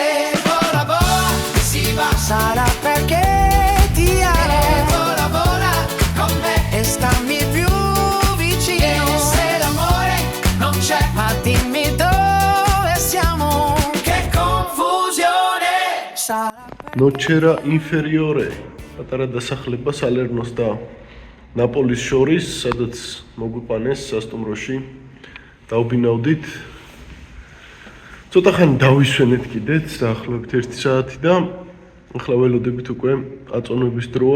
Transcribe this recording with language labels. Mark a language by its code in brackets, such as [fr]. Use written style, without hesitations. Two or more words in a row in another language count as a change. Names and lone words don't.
[it] Vola, vola, si va, sarà perché ti amo. E vola, vola, con me. E stammi più vicino. E se l'amore non c'è, ma dimmi dove siamo. Che confusione sarà. [ka] ნოჩერა ინფერიორე პატარა დასახლება სალერნოს და ნაპოლის შორის, სადაც მოგვიყვანეს სასტუმროში. დავბინავდით. ცოტა ხანი დავისვენეთ კიდეც, დაახლოებით 1 საათი და ახლა ველოდებით უკვე აწონების დროა.